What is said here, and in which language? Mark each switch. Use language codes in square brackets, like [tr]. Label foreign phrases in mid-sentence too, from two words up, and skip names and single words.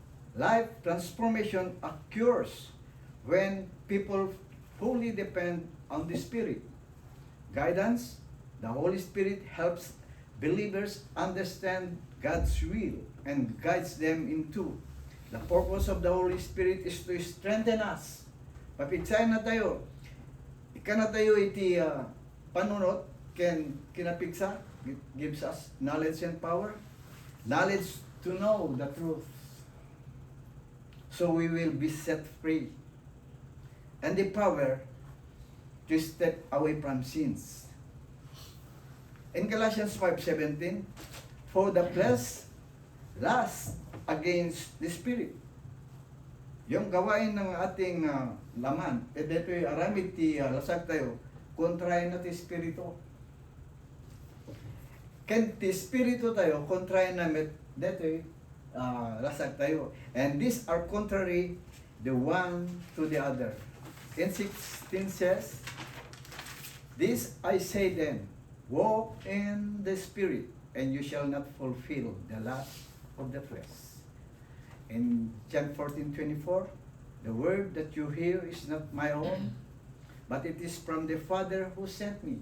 [en] Life transformation occurs when people wholly depend on the Spirit. Guidance, the Holy Spirit helps believers understand God's will and guides them into. The purpose of the Holy Spirit is to strengthen us. [ilo] Papigsayan na tayo. Ika na tayo iti panunot ken kinapigsa. [en] It gives us knowledge and power. Knowledge to know the truth. So we will be set free. And the power to step away from sins. In Galatians 5:17, for the flesh lusts against the Spirit. [tl] Yung gawain ng ating laman, [ilo] dito'y aramid ti lasag tayo, kontrahin na ti Espiritu. Ken ti Espiritu tayo, kontrahin namin, dito'y lasag tayo. [en] And these are contrary the one to the other. In 16 says, this I say then, walk in the Spirit, and you shall not fulfill the lust of the flesh. In John 14:24, the word that you hear is not my own, but it is from the Father who sent me.